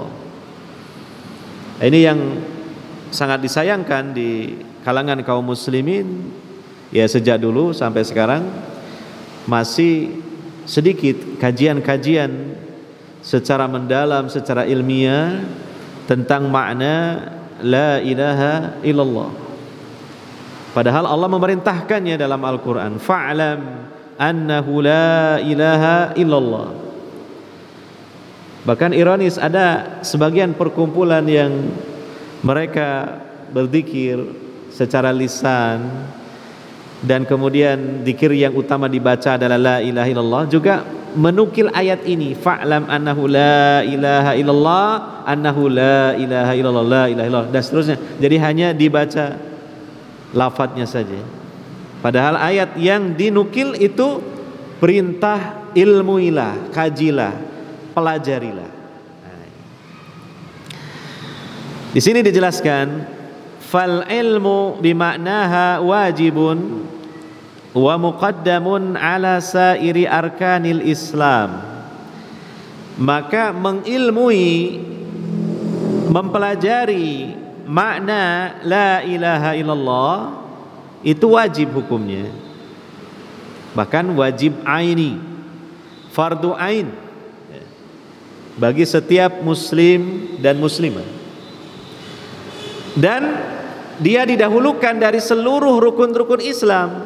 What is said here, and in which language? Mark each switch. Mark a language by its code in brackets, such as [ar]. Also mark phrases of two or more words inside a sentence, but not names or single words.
[id] Ini yang sangat disayangkan di kalangan kaum muslimin, ya, sejak dulu sampai sekarang masih sedikit kajian-kajian secara mendalam, secara ilmiah tentang makna [ar] لا إله إلا الله. [id] Padahal Allah memerintahkannya dalam Al-Quran, [ar] فاعلم أنه لا إله إلا الله. [id] Bahkan ironis, ada sebagian perkumpulan yang mereka berzikir secara lisan dan kemudian zikir yang utama dibaca adalah [ar] لا إله إلا الله, [id] juga menukil ayat ini, [ar] فاعلم أنه لا إله إلا الله، أنه لا إله إلا الله، لا إله إلا الله, [id] dan seterusnya. Jadi hanya dibaca lafadznya saja. Padahal ayat yang dinukil itu perintah ilmuilah, kajilah, pelajarilah. Di sini dijelaskan [ar] فالعلم بمعناها واجب ومقدم على سائر أركان الإسلام. [id] Maka mengilmui, mempelajari makna [ar] لا إله إلا الله [id] itu wajib hukumnya, bahkan wajib aini, fardu ain bagi setiap muslim dan muslimah, dan dia didahulukan dari seluruh rukun-rukun Islam.